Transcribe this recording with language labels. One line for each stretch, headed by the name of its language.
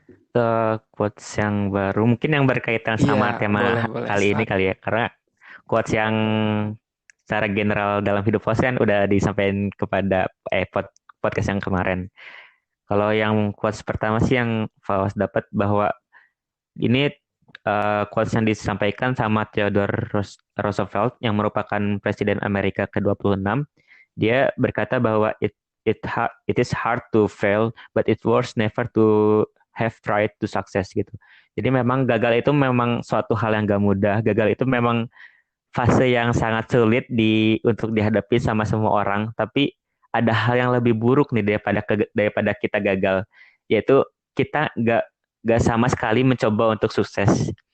Indonesian: Quotes yang baru, mungkin yang berkaitan sama tema kali ini kali ya, karena quotes yang secara general dalam hidup Fawaz kan udah disampaikan kepada podcast yang kemarin. Kalau yang quotes pertama sih yang Fawaz dapat bahwa ini quotes yang disampaikan sama Theodore Roosevelt yang merupakan Presiden Amerika ke-26. Dia berkata bahwa
English: it is hard to fail, but it's worse never to have tried to success gitu.
Indonesian: Jadi memang gagal itu memang suatu hal yang gak mudah. Gagal itu memang fase yang sangat sulit untuk dihadapi sama semua orang. Tapi ada hal yang lebih buruk nih daripada kita gagal, yaitu kita gak sama sekali mencoba untuk sukses.